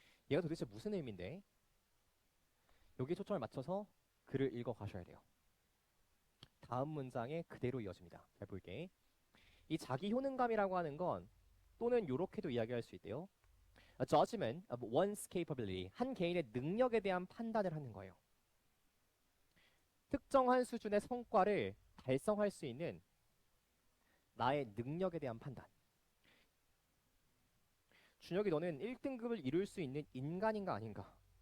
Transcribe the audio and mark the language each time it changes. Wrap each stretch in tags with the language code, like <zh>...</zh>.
<ko>얘가 도대체 무슨 의미인데? 여기에 초점을 맞춰서 글을 읽어 가셔야 돼요. 다음 문장에 그대로 이어집니다. 잘 볼게. 이 자기 효능감이라고 하는 건 또는 요렇게도 이야기할 수 있대요.</ko> <en>A judgment of one's capability.</en> <ko>한 개인의 능력에 대한 판단을 하는 거예요. 특정한 수준의 성과를 달성할 수 있는 나의 능력에 대한 판단. 준혁이 너는 1등급을 이룰 수 있는 인간인가 아닌가?</ko>